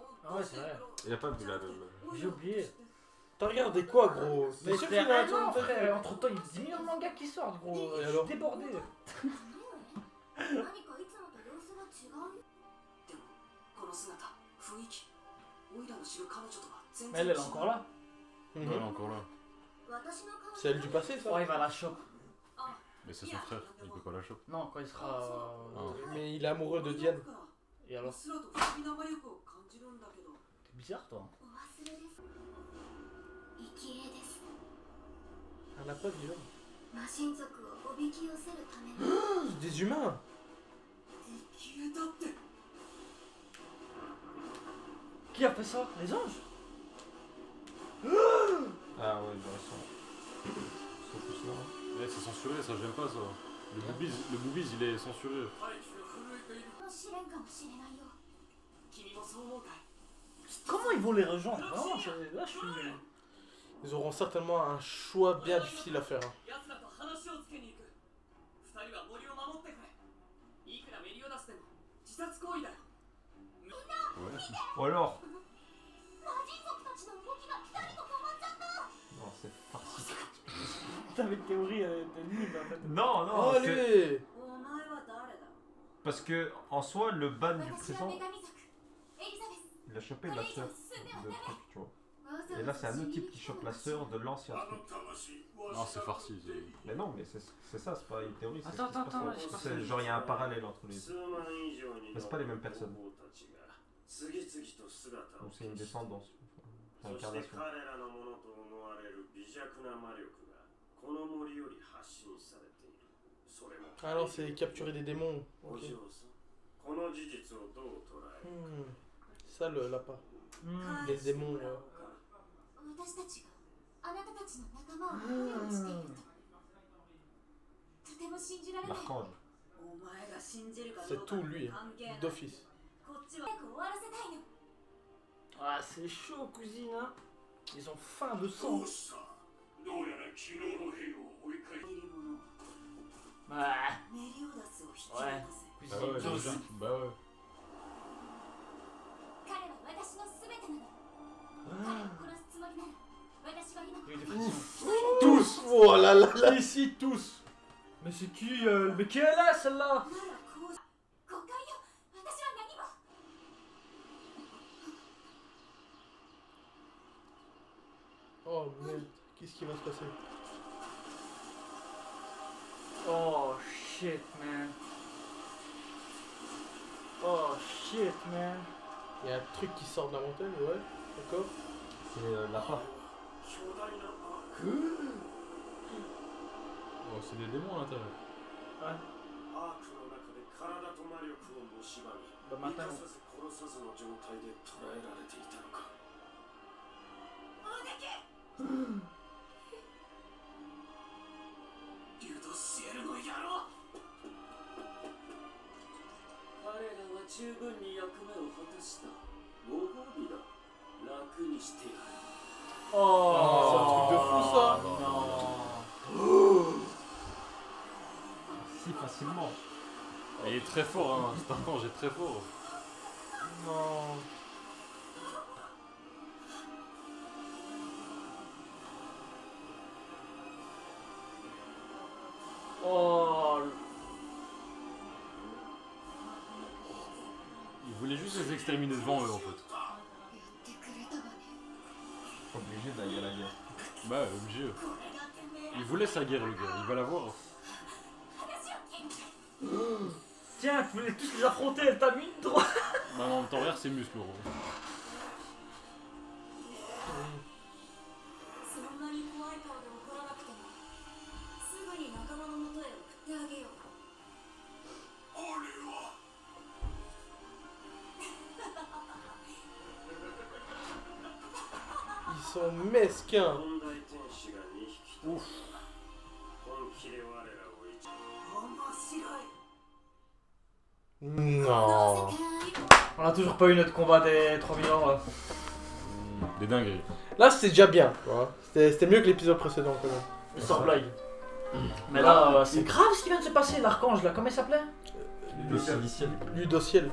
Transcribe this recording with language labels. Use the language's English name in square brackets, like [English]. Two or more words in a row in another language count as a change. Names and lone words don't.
[French] Ah ouais, c'est vrai. Il a pas vu la même. J'ai oublié. T'as regardé quoi, gros? Mais T'es sûr c'est qu'il y a un an, un truc frère. Entre temps, il y a 10 millions de mangas qui sortent, gros. Et Je alors suis débordé. [Japanese] 何かいつもと様子が違うでもこの姿雰囲気オイラの知る彼女とは全 [French] Mais [Japanese] 然 [French] elle est encore là. Ouais, Mhm. elle est encore là. [Japanese] 私の彼女 [French] C'est elle du passé, ça? Oh, il va la chope. Mais c'est son frère, il peut pas la choper. Non, quand il sera. Mais il est amoureux de Diane. Et alors [Japanese] すらと不思議な魔力を感じるんだけど [French] T'es bizarre, toi. [Japanese] お忘れです生き絵です [French] Elle a pas de viol. [Japanese] 魔神族をおびき寄せるための [French] Des humains! [Japanese] 消えたって [French] Qui a fait ça? Les anges? Ah ouais, bah, ils sont tous là. Ouais, c'est censuré, ça j'aime pas ça. Le boobies il est censuré. [Japanese] 大気が震えているの試練かもしれないよ君もそう思うかい [French] Comment ils vont les rejoindre? Vraiment, là je suis. Ils auront certainement un choix bien difficile à faire. Hein. [Japanese] 奴らと話をつけに行く二人は森を守ってくれいくらメリオダスでも自殺行為だよ [French] Ouais. Ou alors. [Japanese] 魔人族たちの動きがピタリと止まっちゃった [French] Non, c'est farci. Putain, mes théories, elles étaient nulles en fait. Non, non, c'est. Allez! [Japanese] お前は誰だ [French] Parce que, en soi, le ban du [Japanese] 私は [French] présent, [Japanese] 女神族エリザベス [French] il a chopé la sœur de truc, tu vois. Et là, c'est un autre type qui chope la sœur de l'ancien truc. Non, c'est farci. Mais non, mais c'est ça, c'est pas une théorie. c'est Attends, ce qui se passe attends, dans- attends, c'est genre, il y a un parallèle entre les deux. Mais c'est pas les mêmes personnes. Donc c'est une descendance. Enfin, incarnation. Ah non, c'est capturer des démons. Ok. Ça, le lapin. Les démons. [Japanese] 私たちがあなたたちの仲間を保護しているととても信じられない [French] L'archange. [Japanese] お前が信じるかど [French] C'est [Japanese] うか [French] tout lui, [Japanese] 関係ない [French] d'office. [Japanese] こっちは早く終わらせたいの [French] Ah, c'est chaud, cousine. Hein. Ils ont faim de sang. [Japanese] あメリオダスを引き渡せ [French] Bah ouais, Tous. logique. Bah ouais. [Japanese] 彼は私の全てなの彼を殺すつもりなら私は今 [French] Il y a eu des frissons. Tous. Oh là là là. Ici, tous. Mais c'est qui mais qui est là, celle-là? [Japanese] ならこう誤解よ私は何も [French] Oh merde. Qu'est-ce qui va se passer? [English] Oh shit, man. Oh shit, man. [French] Il y a un truc qui sort de la montagne, ouais. D'accord. C'est lapin. Oh, c'est des démons à l'intérieur. Bah maintenant, [Japanese] リュドシエルの野郎彼らは十分に役目を果たしたご褒美だ楽にしてやる [French] oh, c'est un truc de fou, ça. Non. Si facilement. Il est très fort, hein. C'est un ange, il est très fort. Non. Oh. Il voulait juste les exterminer devant eux en fait. [Japanese] やってくれたわね [French] Obligé d'aller à la guerre. Bah ouais, obligé. Il voulait sa guerre le gars, il va l'avoir. Tiens, tu voulais tous les affronter, elle t'a mis une droite. Bah en même temps, regarde ses muscles. Gros. [Japanese] そんなに怖い顔で怒らなくてもすぐに仲間のもとへ送ってあげよう [French] Ils sont mesquins. [Japanese] 本大天使が2匹と本気で我らを一面白い [French] Non. On a toujours pas eu notre combat des 3000 ans. Là. Des dingueries. Là, c'était déjà bien. Tu vois. C'était mieux que l'épisode précédent quand même. Sans blague. Mais là, c'est grave ce qui vient de se passer. L'archange là, comment il s'appelait? Le siliciel. Ludociel.